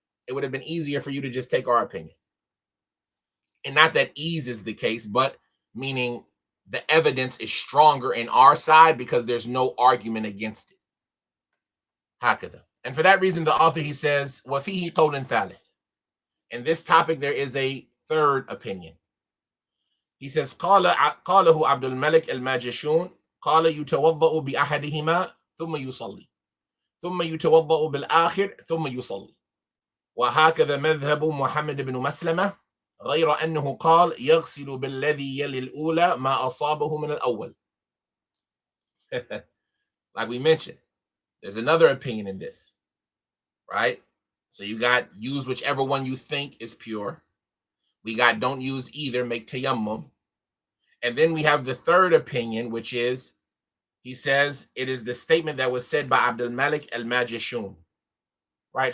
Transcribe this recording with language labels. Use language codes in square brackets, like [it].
[en] It would have been easier for you to just take our opinion. And not that ease is the case, but meaning the evidence is stronger in our side because there's no argument against it. Hakada. And for that reason, the author, he says, [ar] وَفِيهِ قَوْلٌ ثَالِث. [en] In this topic, there is a third opinion. He says, [ar] قاله عبد الملك الماجشون قال يتوضأ بأحدهما ثم يصلي ثم يتوضأ بالآخر ثم يصلي وهكذا مذهب محمد بن مسلمة غير أنه قال يغسل بالذي يلي الأولى ما أصابه من الأول. [en] Like we mentioned, there's another opinion in this, right? So you got use whichever one you think is pure. We got don't use either, make tayammum. And then we have the third opinion, which is, he says, it is the statement that was said by Abdul Malik al-Majishun, right?